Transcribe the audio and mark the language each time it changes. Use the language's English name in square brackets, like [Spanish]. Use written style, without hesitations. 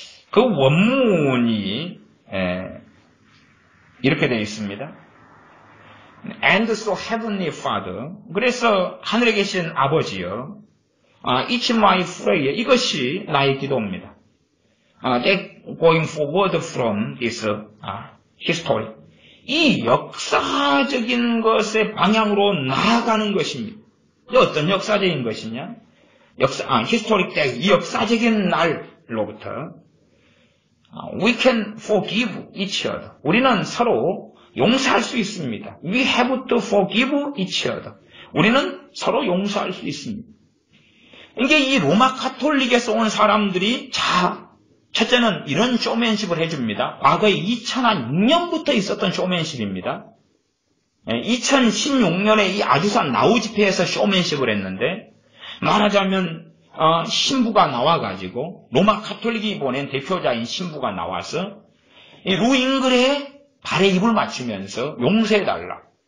[Korean] 그 원문이 이렇게 되어 있습니다. [English] And so heavenly Father. [Korean] 그래서 하늘에 계신 아버지여, [English] It's my prayer. [Korean] 이것이 나의 기도입니다. [English] That going forward from this history. [Korean] 이 역사적인 것의 방향으로 나아가는 것입니다. 어떤 역사적인 것이냐? [English] historic day, [Korean] 이 역사적인 날로부터 [English] we can forgive each other. [Korean] 우리는 서로 용서할 수 있습니다. [English] We have to forgive each other. [Korean] 우리는 서로 용서할 수 있습니다. 이게 이 로마 카톨릭에서 온 사람들이 첫째는 이런 쇼맨십을 해줍니다. 과거에 2006년부터 있었던 쇼맨십입니다. 2016년에 이 아주사 나우 집회에서 쇼맨십을 했는데 말하자면 신부가 나와가지고 로마 카톨릭이 보낸 대표자인 신부가 나와서 이 루잉글의 발에 입을 맞추면서 용서해달라.